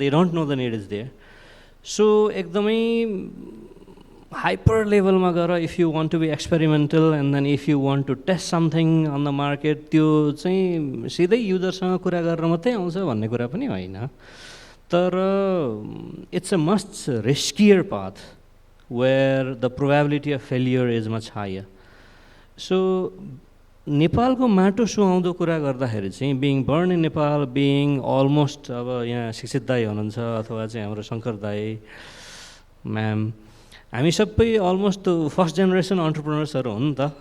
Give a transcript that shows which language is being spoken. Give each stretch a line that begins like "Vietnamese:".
English: They don't know the need is there.
Nepali: So एकदमै hyper लेभलमा गएर
English: if you want to be experimental and then if you want to test something on the market,
Nepali: त्यो चाहिँ सिधै युजरसँग कुरा गरेर मात्रै आउँछ भन्ने कुरा पनि होइन.
English: तर it's a much riskier path where the probability of failure is much higher.
Nepali: So नेपालको माटो सुहाउँदो कुरा गर्दाखेरि चाहिँ
English: being born in Nepal, being almost
Nepali: अब यहाँ शिक्षित दाई हुनुहुन्छ अथवा चाहिँ हाम्रो शङ्कर दाई म्याम, हामी सबै अलमोस्ट फर्स्ट जेनेरेसन अन्टरप्रेनर्सहरू हो नि त.